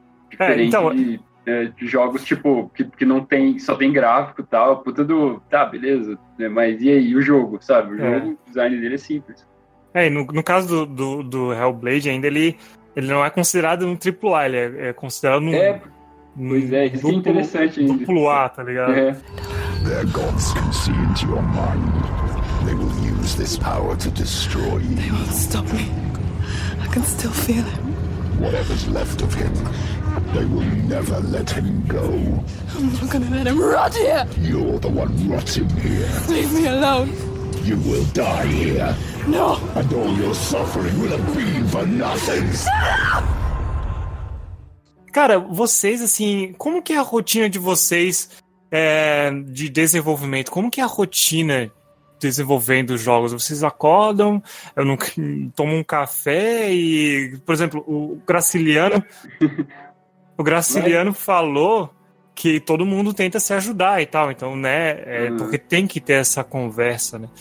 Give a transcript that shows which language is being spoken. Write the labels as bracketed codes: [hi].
[pt] Diferente de jogos, tipo, que não tem, só tem gráfico e tal, puta do... Tá, beleza, né? Mas e aí, o jogo, sabe? O design dele é simples. É, e no caso do Hellblade ainda, ele não é considerado um AAA, ele é considerado um... Isso é interessante ainda. Duplo A, tá ligado? É. [en] Their gods can see into your mind. They will use this power to destroy you. They won't stop me. I can still feel him. Whatever's left of him, they will never let him go. I'm not gonna let him rot here. You're the one rotting here. Leave me alone. You will die here. No. And all your suffering will be for nothing. [pt] Cara, vocês, assim, como que é a rotina de vocês? É, de desenvolvimento, como que é a rotina desenvolvendo os jogos? Vocês acordam, eu não tomo um café e, por exemplo, o Graciliano falou que todo mundo tenta se ajudar e tal, então, né, porque tem que ter essa conversa, né?